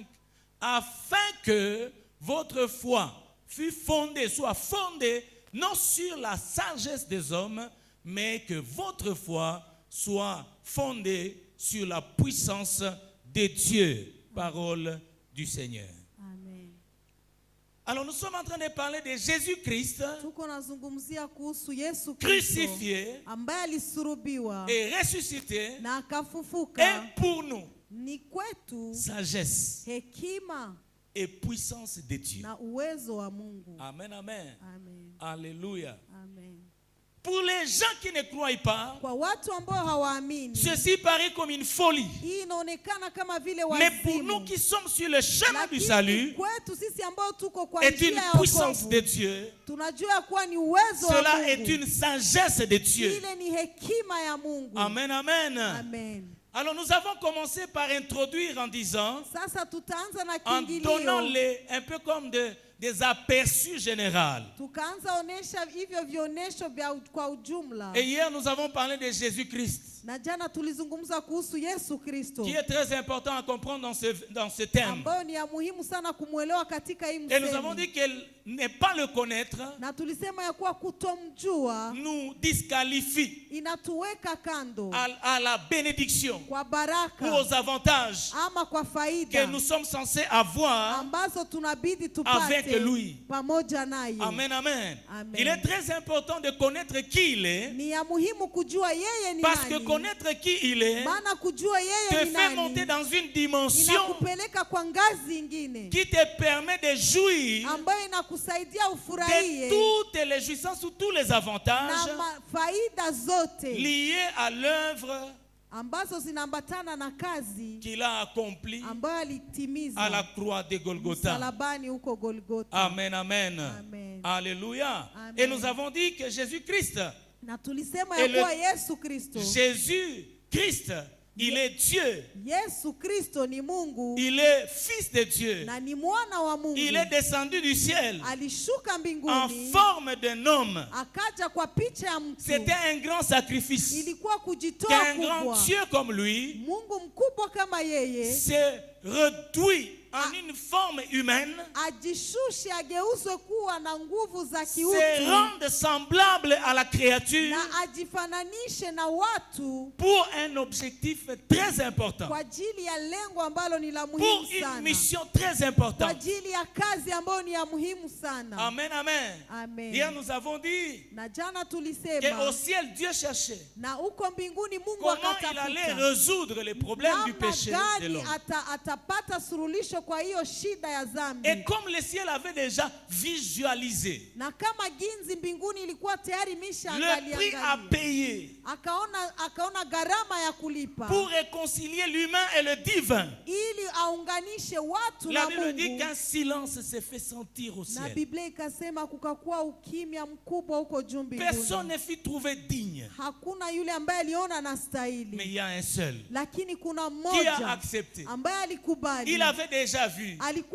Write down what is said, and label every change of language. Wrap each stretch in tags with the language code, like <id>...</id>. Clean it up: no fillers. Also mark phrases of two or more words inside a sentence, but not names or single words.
<fr>Afin que votre foi soit fondée non sur la sagesse des hommes, mais que votre foi soit fondée sur la puissance de Dieu. Parole du Seigneur. Amen. Alors nous sommes en train de parler de Jésus-Christ</fr> <sw>Tuko nazungumzia kuhusu Yesu Kristo</sw> <fr>crucifié</fr> <sw>ambaye alisulubiwa</sw> <fr>et ressuscité,</fr> <sw>na</sw> <fr>et</fr> <sw>akafufuka.</sw> <fr>pour nous,</fr> <sw>Ni kwetu</sw> <fr>sagesse</fr> <sw>hekima</sw> <fr>et puissance de Dieu.</fr> <sw>na uwezo wa Mungu. Amen, amen. Amen. Alléluia. Amen.</sw> <fr>Pour les gens qui ne croient pas,</fr> <sw>Kwa watu ambao hawaamini,</sw> <fr>ceci paraît comme une folie.</fr> <sw>hii inaonekana kama vile</sw> <fr>Mais pour nous</fr> <sw>wazimu.</sw> <fr>qui sommes sur le chemin du</fr> <sw>Lakini</sw> <fr>salut,</fr> <sw>kwetu sisi ambao tuko kwa</sw> <fr>est</fr> <sw>njia</sw> <fr>une</fr> <sw>ya</sw> <fr>puissance</fr> <sw>wokovu,</sw> <fr>de Dieu.</fr> <sw>tunajua kuwa ni uwezo wa</sw> <fr>Cela est</fr> <sw>Mungu.</sw> <fr>une sagesse de Dieu.</fr> <sw>Ile ni hekima ya Mungu. Amen, amen. Amen.</sw> <fr>Alors nous avons commencé par introduire en disant,</fr> <sw>Sasa tutaanza na</sw> <fr>en donnant</fr> <sw>kiingilio</sw> <fr>un peu comme des aperçus généraux.</fr> <sw>Tukaanza onesha hivyo vionesho vya kwa ujumla.</sw> <fr>Et hier, nous avons parlé de Jésus-Christ,</fr> <sw>Na jana tulizungumza kuhusu Yesu Kristo.</sw> <fr>qui est très important à comprendre dans ce thème.</fr> <sw>Ambayo ni ya muhimu sana kumuelewa katika hii</sw> <fr>Et nous avons</fr> <sw>msemi.</sw> <fr>dit que ne pas le connaître</fr> <sw>Na tulisema ya kuwa kutomjua</sw> <fr>nous disqualifie</fr> <sw>inatuweka kando</sw> <fr>à la bénédiction</fr> <sw>kwa</sw> <fr>ou</fr> <sw>baraka</sw> <fr>aux avantages</fr> <sw>ama kwa</sw> <fr>que</fr> <sw>faida</sw> <fr>nous sommes censés avoir.</fr> <sw>ambazo tunabidi</sw> <fr>avec</fr> <sw>tupate</sw> <fr>lui.</fr> <sw>pamoja naye. Amen, amen. Amen.</sw> <fr>Il est très important de connaître qui il est,</fr> <sw>Ni ya muhimu kujua yeye ni</sw> <fr>parce que</fr> <sw>nani.</sw> <fr>connaître qui il est</fr> <sw>Maana kujua</sw> <fr>te</fr> <sw>yeye ni</sw> <fr>fait monter</fr> <sw>nani</sw> <fr>dans une dimension</fr> <sw>inakupeleka kwa ngazi ingine</sw> <fr>qui te permet de jouir</fr> <sw>ambayo inakusaidia</sw> <fr>de</fr> <sw>ufurahie</sw> <fr>toutes les jouissances ou tous les avantages</fr> <sw>na faida zote</sw> <fr>liés à l'œuvre</fr> <sw>ambazo zinaambatana na kazi</sw> <fr>qu'il a accomplie</fr> <sw>ambayo</sw> <fr>à la</fr> <sw>alitimiza</sw> <fr>croix de Golgotha.</fr> <sw>msalabani huko Golgotha. Amen, amen. Amen. Alléluia. Amen.</sw> <fr>Et nous avons dit que Jésus-Christ,</fr> <sw>Na tulisema</sw> <fr>Et</fr> <sw>ya</sw> <fr>le-</fr> <sw>kuwa Yesu Kristo,</sw> <fr>Jésus-Christ, il est Dieu.</fr> <sw>Yesu Kristo ni Mungu</sw> <fr>Il est fils de Dieu.</fr> <sw>na ni mwana wa Mungu.</sw> <fr>Il est descendu du ciel</fr> <sw>Alishuka</sw> <fr>en</fr> <sw>mbinguni</sw> <fr>forme d'un homme.</fr> <sw>akaja kwa picha ya mtu.</sw> <fr>C'était un grand sacrifice.</fr> <sw>Ilikuwa kujitoa</sw> <fr>Qu'un grand</fr> <sw>kubwa.</sw> <fr>Dieu comme lui</fr> <sw>Mungu mkubwa kama yeye</sw> <fr>se réduit en une forme humaine,</fr> <sw>ajishushe, ageuzwe kuwa na nguvu za</sw> <fr>se</fr> <sw>kiutu</sw> <fr>rende semblable à la créature</fr> <sw>na ajifananishe na watu</sw> <fr>pour un objectif très important,</fr> <sw>kwa ajili ya lengo ambalo ni la</sw> <fr>pour</fr> <sw>muhimu</sw> <fr>une</fr> <sw>sana,</sw> <fr>mission très</fr> <sw>kwa</sw> <fr>importante.</fr> <sw>ajili ya kazi ambayo ni ya muhimu sana. Amen, amen. Amen.</sw> <fr>Hier nous avons dit</fr> <sw>Na jana</sw> <fr>qu'au</fr> <sw>tulisema</sw> <fr>ciel Dieu cherchait</fr> <sw>na huko mbinguni Mungu</sw> <fr>comment il allait</fr> <sw>akatafuta</sw> <fr>résoudre les problèmes du</fr> <sw>namna</sw> <fr>péché de</fr> <sw>gani</sw> <fr>l'homme.</fr> <sw>atapata suluhisho kwa hiyo shida ya dhambi.</sw> <fr>Et comme le ciel avait déjà visualisé</fr> <sw>Na kama ginzi mbinguni ilikuwa tayari</sw> <fr>le prix à</fr> <sw>imeshaangalia,</sw> <fr>payer</fr> <sw>akaona gharama ya kulipa</sw> <fr>pour réconcilier l'humain et le divin,</fr> <sw>ili aunganishe watu</sw> <fr>la</fr> <sw>na</sw> <fr>Bible dit</fr> <sw>Mungu.</sw> <fr>qu'un silence s'est fait sentir au</fr> <sw>Na</sw> <fr>ciel.</fr> <sw>Biblia ikasema kukakuwa ukimya mkubwa huko juu</sw> <fr>Personne</fr> <sw>mbinguni.</sw> <fr>ne fut trouvé digne,</fr> <sw>Hakuna yule ambaye aliona</sw> <fr>mais</fr> <sw>anastahili,</sw> <fr>il y a un seul</fr> <sw>lakini kuna</sw> <fr>qui a</fr> <sw>mmoja</sw> <fr>accepté.</fr> <sw>ambaye alikubali.</sw> <fr>Il avait déjà vu</fr> <sw>Alikuwa</sw>